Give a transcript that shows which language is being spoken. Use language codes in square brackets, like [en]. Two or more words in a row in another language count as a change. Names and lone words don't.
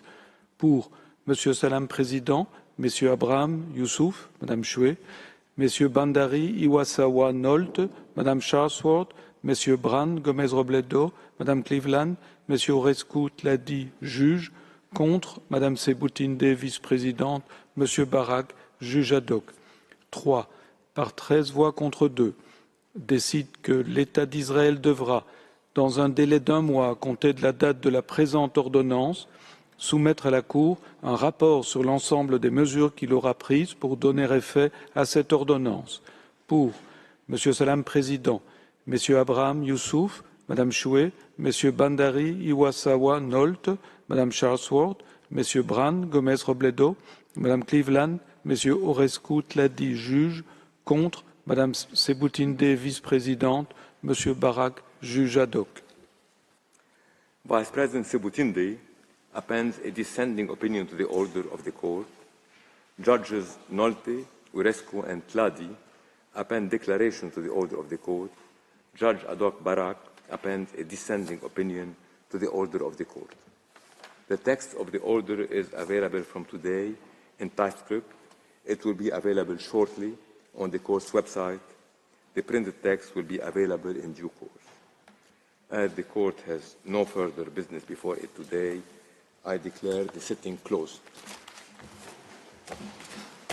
[fr] Pour Monsieur Salam Président, Messieurs Abraham, Youssouf, Madame Choué, Messieurs Bandari, Iwasawa, Nolt, Madame Charlesworth, Messieurs Brand, Gomez-Robledo, Madame Cleveland, Messieurs Orescu, Tladi, juge. Contre, Madame Sebutinde, vice-présidente, Monsieur Barak, juge ad hoc. 3. Par 13 voix contre 2, décide que l'État d'Israël devra, dans un délai d'1 mois à compter de la date de la présente ordonnance, soumettre à la Cour un rapport sur l'ensemble des mesures qu'il aura prises pour donner effet à cette ordonnance. Pour Monsieur Salam Président, Messieurs Abraham, Youssouf, Madame Choué, Messieurs Bandari, Iwasawa, Nolt, Madame Charlesworth, Messieurs Brand, Gomez-Robledo, Madame Cleveland, Messieurs Orescu, Tladi, juge. Contre, Madame Sebutinde, vice-présidente, Monsieur Barak, juge ad hoc. [en] Vice President Sebutinde appends a dissenting opinion to the order of the court. Judges Nolte, Orescu, and Tladi append declaration to the order of the court. Judge ad hoc Barak appends a dissenting opinion to the order of the court. The text of the order is available from today in typescript. It will be available shortly on the court's website. The printed text will be available in due course. As the court has no further business before it today, I declare the sitting closed.